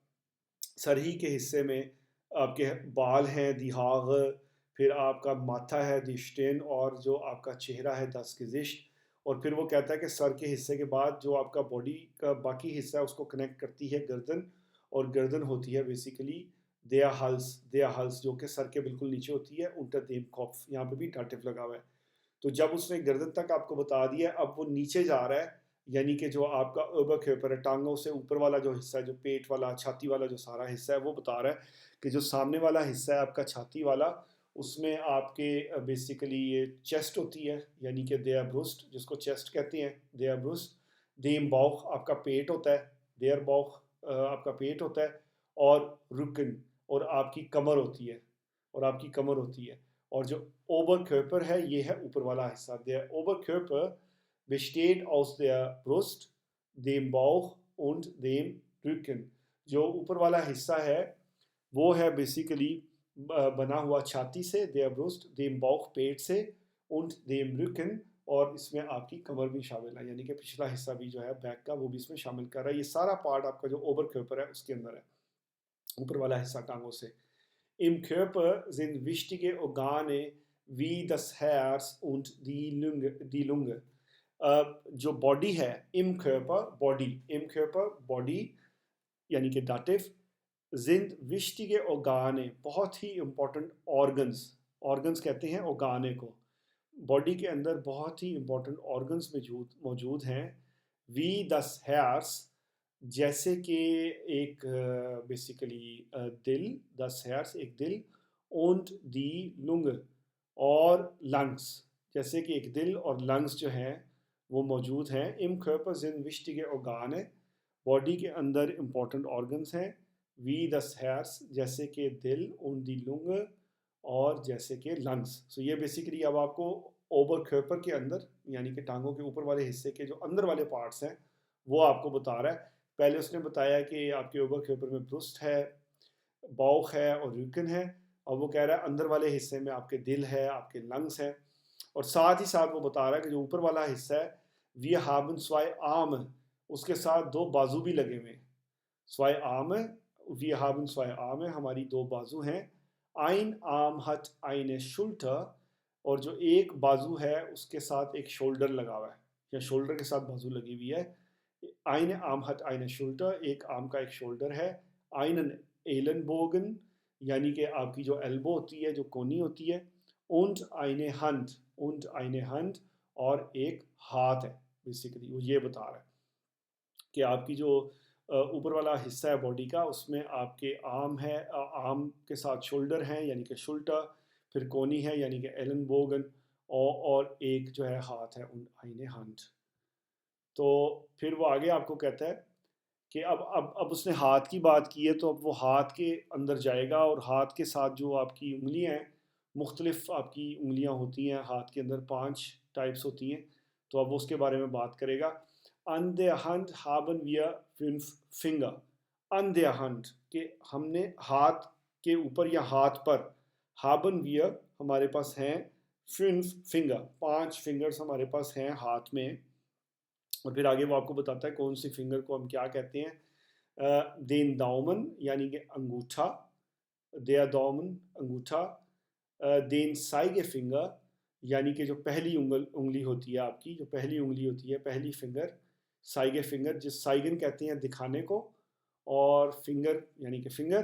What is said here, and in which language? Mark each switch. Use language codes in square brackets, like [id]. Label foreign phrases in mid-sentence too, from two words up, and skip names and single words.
[ur] سر ہی کے حصے میں آپ کے بال ہیں [de] die Haare, [ur] پھر آپ کا ماتھا ہے [de] die Stirn [ur] اور جو آپ کا چہرہ ہے [de] das Gesicht. [ur] اور پھر وہ کہتا ہے کہ سر کے حصے کے بعد جو آپ کا باڈی کا باقی حصہ ہے اس کو کنیکٹ کرتی ہے گردن، اور گردن ہوتی ہے بیسیکلی [de] der Hals [ur] جو کہ سر کے بالکل نیچے ہوتی ہے. [de] unter dem Kopf، [ur] یہاں پہ بھی ڈاٹیو لگا ہوا ہے. تو جب اس نے گردن تک آپ کو بتا دیا اب وہ نیچے جا رہا ہے، یعنی کہ جو آپ کا اوبرکھیپر ہے، ٹانگوں سے اوپر والا جو حصہ ہے، جو پیٹ والا چھاتی والا جو سارا حصہ ہے، وہ بتا رہا ہے کہ جو سامنے والا حصہ ہے آپ کا چھاتی والا، اس میں آپ کے بیسیکلی یہ چیسٹ ہوتی ہے، یعنی کہ [de] die Brust [ur] جس کو چیسٹ کہتے ہیں، [de] die Brust. dem Bauch [ur] آپ کا پیٹ ہوتا ہے، [de] der Bauch [ur] آپ کا پیٹ ہوتا ہے، اور رکن اور آپ کی کمر ہوتی ہے، اور آپ کی کمر ہوتی ہے. اور جو اوبرکھیپر ہے یہ ہے اوپر والا حصہ. [de] Der Oberkörper besteht aus der Brust، dem Bauch und dem Rücken. [ur] جو اوپر والا حصہ ہے وہ ہے بیسیکلی بنا ہوا چھاتی سے، [de] der Brust، dem Bauch [ur] پیٹ سے، [de] und dem Rücken [ur] اور اس میں آپ کی کمر بھی شامل ہے، یعنی کہ پچھلا حصہ بھی جو ہے بیک کا وہ بھی اس میں شامل کر رہا ہے. یہ سارا پارٹ آپ کا جو اوبرکھیپر ہے اس کے اندر ہے، اوپر والا حصہ ٹانگوں سے. [de] Im Körper sind wichtige Organe wie das Herz und die Lunge. [ur] جو باڈی ہے [de] im Körper [ur] باڈی، [de] im Körper [ur] باڈی یعنی کہ داٹف، [de] sind wichtige Organe [ur] بہت ہی امپورٹنٹ آرگنز کہتے ہیں organe کو، باڈی کے اندر بہت ہی امپورٹنٹ آرگنز موجود ہیں. [de] wie das Herz [ur] جیسے کہ ایک بیسیکلی دل، [de] das Herz [ur] ایک دل، [de] und die Lunge [ur] اور لنگس جیسے کہ ایک دل اور لنگس جو ہیں وہ موجود ہیں. [de] im Körper sind wichtige Organe [ur] باڈی کے اندر امپورٹنٹ آرگنز ہیں. [de] wie das Herz [ur] جیسے کہ دل، [de] und die Lunge [ur] اور جیسے کہ لنگس. سو یہ بیسیکلی اب آپ کو اوبر کھیپر کے اندر یعنی کہ ٹانگوں کے اوپر والے حصے کے جو اندر والے پارٹس ہیں وہ آپ کو بتا رہا ہے. پہلے اس نے بتایا کہ آپ کے اوبر کھیپر میں برسٹ ہے، باؤخ ہے اور ریکن ہے، اور وہ کہہ رہا ہے اندر والے حصے میں آپ کے دل ہے، آپ کے لنگس ہیں. اور ساتھ ہی ساتھ وہ بتا رہا ہے کہ جو اوپر والا حصہ ہے [de] wir haben zwei Arme، [ur] اس کے ساتھ دو بازو بھی لگے ہوئے ہیں. [de] zwei Arme، wir haben zwei Arme، [ur] ہماری دو بازو ہیں. [de] ein Arm hat eine Schulter، [ur] اور جو ایک بازو ہے اس کے ساتھ ایک شولڈر لگا ہوا ہے، یا شولڈر کے ساتھ بازو لگی ہوئی ہے. [de] eine Arm hat eine Schulter، [ur] ایک آرم کا ایک شولڈر ہے. [de] einen Ellenbogen [ur] یعنی کہ آپ کی جو ایلبو ہوتی ہے جو کونی ہوتی ہے. [de] und eine Hand، und eine Hand [ur] اور ایک ہاتھ ہے. بیسیکلی وہ یہ بتا رہا ہے کہ آپ کی جو اوپر والا حصہ ہے باڈی کا، اس میں آپ کے آرم ہے، آرم کے ساتھ شولڈر ہیں یعنی کہ شولٹر، پھر کونی ہے یعنی کہ ایلن بوگن، اور ایک جو ہے ہاتھ ہے [de] eine Hand. [ur] تو پھر وہ آگے آپ کو کہتا ہے کہ اب اس نے ہاتھ کی بات کی ہے، تو اب وہ ہاتھ کے اندر جائے گا، اور ہاتھ کے ساتھ جو آپ کی انگلیاں ہیں، مختلف آپ کی انگلیاں ہوتی ہیں ہاتھ کے اندر، 5 ٹائپس ہوتی ہیں، تو اب وہ اس کے بارے میں بات کرے گا. [de] ان der Hand haben wir 5 Finger. an der Hand [ur] کہ ہم نے ہاتھ کے اوپر یا ہاتھ پر، [de] haben wir [ur] ہمارے پاس ہیں، 5 Finger 5 فنگرز ہمارے پاس ہیں ہاتھ میں. اور پھر آگے وہ آپ کو بتاتا ہے کون سی فنگر کو ہم کیا کہتے ہیں. [de] den Daumen [ur] یعنی کہ انگوٹھا، [de] der Daumen [ur] انگوٹھا. [de] den Zeigefinger [ur] یعنی کہ جو پہلی انگلی ہوتی ہے آپ کی، جو پہلی انگلی ہوتی ہے، پہلی فنگر، سائگے فنگر، جس سائگن کہتے ہیں دکھانے کو، اور فنگر یعنی کہ فنگر.